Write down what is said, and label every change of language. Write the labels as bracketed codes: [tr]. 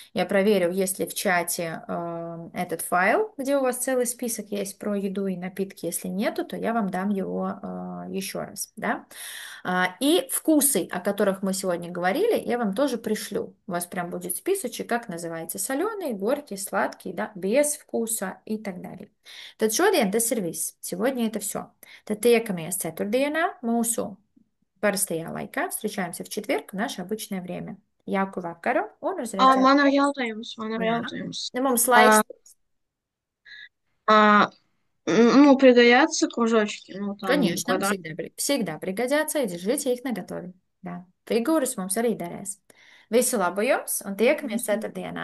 [ru] Я проверю, есть ли в чате этот файл, где у вас целый список есть про еду и напитки. Если нету, то я вам дам его еще раз, да. И вкусы, о которых мы сегодня говорили, я вам тоже пришлю. У вас прям будет списочек, как называется, соленый, горький, сладкий, да, без вкуса и так далее. [lv] Tad šodien tas ir viss. [ru] Сегодня это все. [lv] Tad tiekamies ceturtdienā mūsu parastajā laikā. [ru] Встречаемся в четверг в наше обычное время. [lv] Jauku vakaru un uz redzēšanos. Man ir jautājums, man ir Jā. jautājums. Nu, mums laiks. [ru] Ну, пригодятся кружочки, ну, там, Конечно, квадрат. всегда пригодятся, и держите их наготове. Да. [lv] Figūras mums arī derēs. Visu labu jums un tiekamies ceturtdienā!